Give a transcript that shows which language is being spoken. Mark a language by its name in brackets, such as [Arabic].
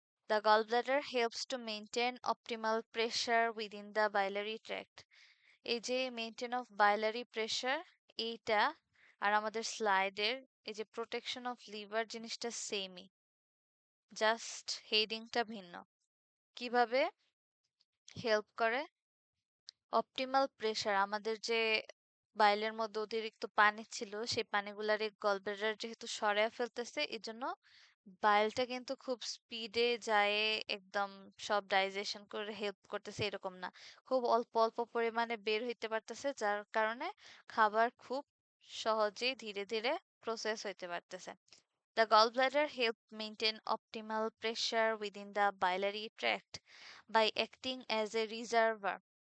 [English] The gallbladder helps to maintain optimal pressure within the biliary tract. [Bangla] এই যে [English] maintain of biliary pressure, [Bangla] এইটা আর আমাদের স্লাইডের এই যে [English] protection of liver [Bangla] জিনিসটা সেমই, জাস্ট হেডিংটা ভিন্ন। কিভাবে হেল্প করে? অপটিমাল প্রেশার, আমাদের যে বাইলের মধ্যে অতিরিক্ত পানি ছিল সেই পানিগুলার গলব্লাডার যেহেতু সরায় ফেলতেছে, এই জন্য বাইলটা কিন্তু খুব স্পিডে যায়, একদম সব ডাইজেশন করে হেল্প করতেছে এরকম না, খুব অল্প অল্প পরিমাণে বের হইতে পারতেছে, যার কারণে খাবার খুব সহজেই ধীরে ধীরে প্রসেস হইতে পারতেছে। [English] The gallbladder help maintain optimal pressure within the biliary tract by acting as a reservoir.